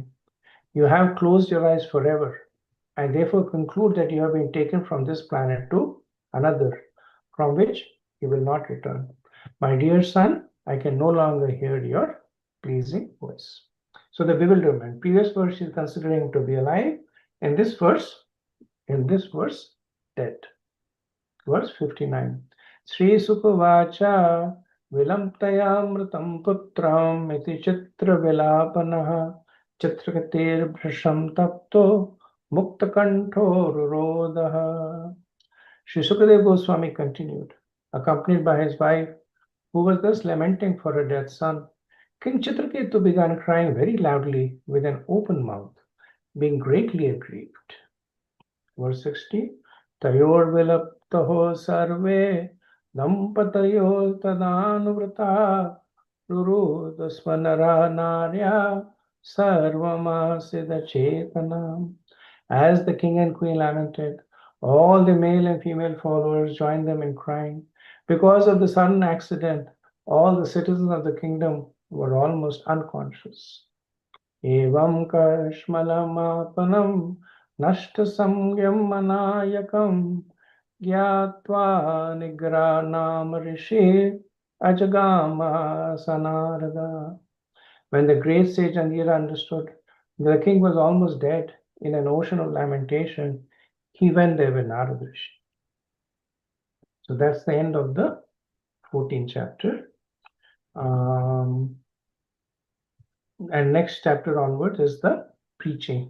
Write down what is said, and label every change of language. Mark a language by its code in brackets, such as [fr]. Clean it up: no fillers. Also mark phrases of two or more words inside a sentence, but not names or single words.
[en] You have closed your eyes forever. I therefore conclude that you have been taken from this planet to another, from which you will not return. My dear son, I can no longer hear your pleasing voice. So the bewilderment. Previous verse is considering to be alive. In this verse, dead. Verse 59. [sa] Sri Sukavacha Vilamtayamritam Putram iti Chitra Vilapanaha Chitrakatir Bhrasham Tapto Mukta Kanto Rurodaha. [en] Sri Sukadeva Goswami continued, accompanied by his wife, who was thus lamenting for her dead son. King Chitraketu began crying very loudly with an open mouth, being greatly aggrieved. Verse 60. [sa] Tayor vilaptaho sarve Dampatayo Rurudasvanara Narya Sarvamasiddha Chetanam. [en] As the king and queen lamented, all the male and female followers joined them in crying. Because of the sudden accident, all the citizens of the kingdom were almost unconscious. [sa] Evam karshmalamapanam nashtasamyam manayakam gyatva nigranam rishi ajagama sanarada. [en] When the great sage Angira understood the king was almost dead in an ocean of lamentation, he went there with Narada Rishi. So that's the end of the 14th chapter. And next chapter onwards is the preaching.